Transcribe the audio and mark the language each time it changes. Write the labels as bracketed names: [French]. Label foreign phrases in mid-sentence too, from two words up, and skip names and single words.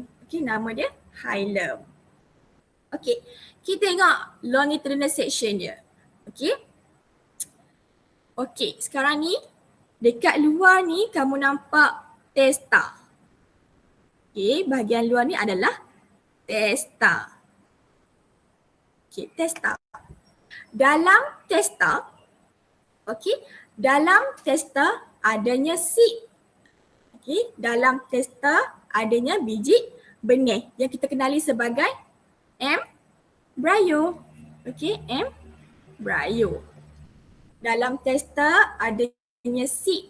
[Malay] Okay, nama dia hilum. Okay, kita tengok [English] longitudinal section [Malay] dia. Okay. Okay, sekarang ni dekat luar ni kamu nampak testa. Okay, bahagian luar ni adalah testa. Okay, testa. Dalam testa, okay, dalam testa adanya seed. Okay, dalam testa adanya biji benih yang kita kenali sebagai embryo. [English] Okay, embryo. [Malay] Dalam testa adanya seed.